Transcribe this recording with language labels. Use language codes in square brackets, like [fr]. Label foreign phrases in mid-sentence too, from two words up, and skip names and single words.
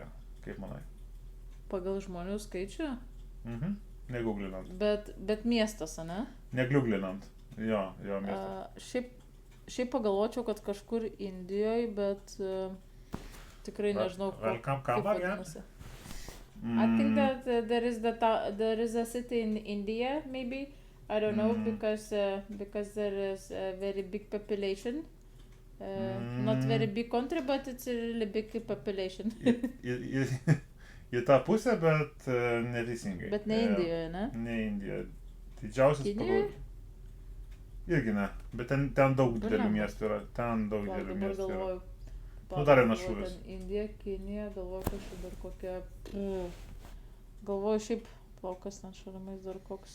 [lt] Kaip manai? Pagal žmonių skaičių? Neguglinant. Bet miestas, ne? Neguglinant. Jo, miestas. Šiaip pagalvočiau, kad kažkur Indijoje, bet tikrai nežinau, kaip vadinasi. [en] I think that there is a city in India, maybe. I don't know, because there is a very big population. Not very big country, but it's a really big population. [lt] Į tą pusę, bet neteisingai. Bet ne Indijoje, ne? Ne Indijoje. Didžiausias pagal... Irgi ne, bet ten daug didelių miestų yra. Ten daug didelių miestų yra. Nu, dar viena šūvis. Indija, Kinija, galvoju, kad čia dar kokia... Galvoju, šiaip plaukas ten šalimais dar koks...